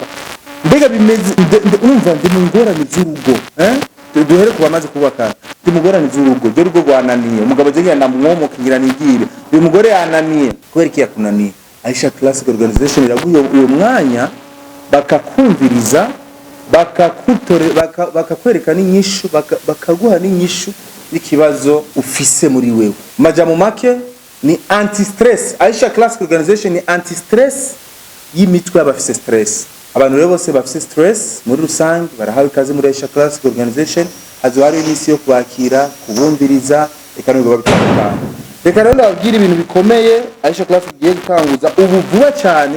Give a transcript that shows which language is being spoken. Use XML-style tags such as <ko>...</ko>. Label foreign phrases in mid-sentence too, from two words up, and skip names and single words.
<rn>Mbega bimeze urumva ndi mu ngorane z'urugo, duhere kuba maze kubaka, ndi mu ngorane z'urugo, je rugo rwananiye, umugabo je ngenda mwomo kingira nigire, uyu mugore yananiye kubera iki yakunaniye. Aisha Classic Organization iraguye uyo mwanya bakakumviriza, bakakwereka n'inyishu, bakaguha n'inyishu n'ikibazo ufise muri wewe. Majambo make ni</rn> <en>anti stress.</en> <rn>Aisha Classic Organization ni</rn> <en>anti stress</en> <rn>y'imitwe y'abafise stress. Abantu rero bose bafise stress muri rusange barahawe ikaze muri Aisha Classic Organization. Hazo hari imisi yo kubakira, kubumviriza, eka n'ubwo bitandukanye. Reka rero ndababwira ibintu bikomeye Aisha Classic igiye gutanguza ubu vuba cyane.</rn>